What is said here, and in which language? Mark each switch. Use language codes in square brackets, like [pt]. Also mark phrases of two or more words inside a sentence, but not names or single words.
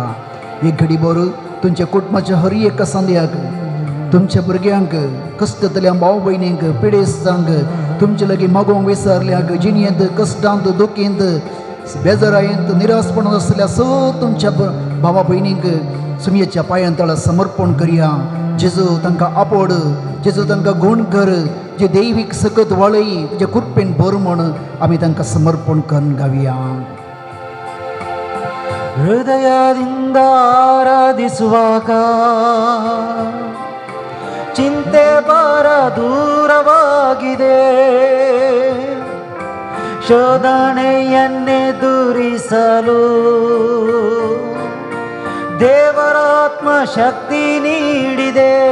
[kok] एक घडी भर तुमच्या कुटुंबाच्या हर एका सांद्याक तुमच्या भुरग्यांक कश्टतल्या भाव भयणींक पिडेस्तांक तुमचे लागीं मागोवंक विसरल्यांक जिणयेंत कश्टांत दुखेंत बेजारायेंत निरासपणांत आसल्या सगळ्या तुमच्या भावा भयणींक सुमयेच्या पांयां तळा समर्पण करया. जेजू तांकां आपड, जेजू तांकां गूण कर, जे दैवीक सकत वळय तुज्या कृपेन भर म्हण आमी तांकां समर्पण करून गावया. [kn] ಹೃದಯದಿಂದ ಆರಾಧಿಸುವಾಗ ಚಿಂತೆ ಭಾರ ದೂರವಾಗಿದೆ. ಶೋಧನೆಯನ್ನೆದುರಿಸಲು ದೇವರಾತ್ಮ ಶಕ್ತಿ ನೀಡಿದೆ.